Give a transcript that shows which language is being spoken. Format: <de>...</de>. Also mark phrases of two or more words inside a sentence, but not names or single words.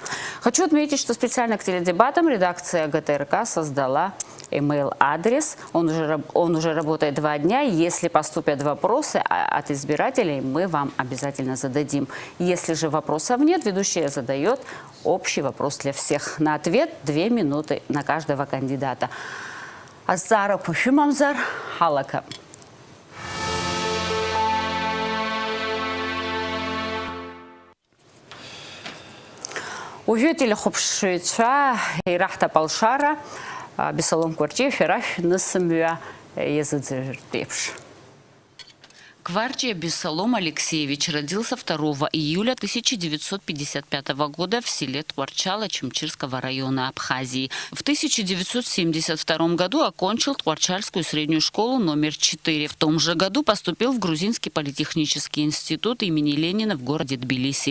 <ru>Хочу отметить, что специально к теледебатам редакция ГТРК создала email-адрес. Он уже работает 2 дня. Если поступят вопросы от избирателей, мы вам обязательно зададим. Если же вопросов нет, ведущая задает общий вопрос для всех. На ответ 2 минуты на каждого кандидата.</ru> <ab>Аззара Пушимамзар Халака. Уажәы телехәаԥшыҩцәа ираҳҭап алшара, Абисалом Кварджиев шәара шәнысымҩа иазыӡырҩыртә еиԥш.</ab> <ru>Кварджия Абисалом Алексеевич родился 2 июля 1955 года в селе Творчало Чимчирского района Абхазии. В 1972 году окончил Творчальскую среднюю школу номер 4. В том же году поступил в Грузинский политехнический институт имени Ленина в городе Тбилиси.</ru>